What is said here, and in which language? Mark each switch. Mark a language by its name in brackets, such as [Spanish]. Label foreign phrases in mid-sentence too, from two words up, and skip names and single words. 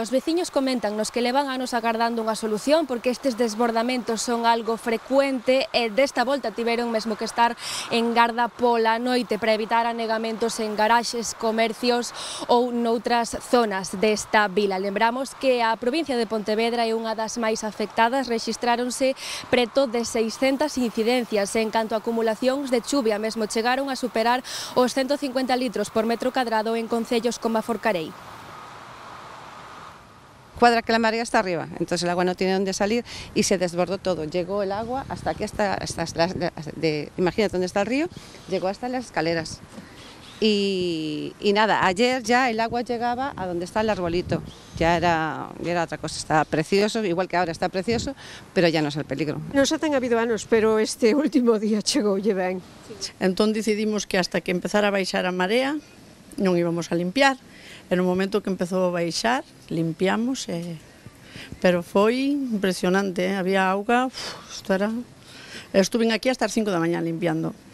[Galician] Os veciños comentan-nos que levan anos agardando unha solución porque estes desbordamentos son algo frecuente e desta volta tiveron mesmo que estar en garda pola noite para evitar anegamentos en garaxes, comercios ou noutras zonas desta vila. Lembramos que a provincia de Pontevedra é unha das máis afectadas, rexistráronse preto de 600 incidencias. En canto a acumulacións de chuvia, mesmo chegaron a superar os 150 litros por metro cadrado en concellos como a Forcarei. [Spanish] Cuadra que la marea está arriba, entonces el agua no tiene dónde salir y se desbordó todo. Llegó el agua hasta aquí, imagínate dónde está el río, llegó hasta las escaleras. Y nada, ayer ya el agua llegaba a donde está el arbolito, ya era otra cosa, estaba precioso, igual que ahora está precioso, pero ya no es el peligro. [Galician] Non xa ten habido anos, pero este último día chegoulle ben. Entón decidimos que [Spanish] hasta que empezara [Galician] a baixar a marea non íbamos a limpiar, e no momento que empezou a baixar, limpiamos, pero foi impresionante, había auga, [Spanish] estuve aquí hasta [Galician] as 5 da mañá limpiando.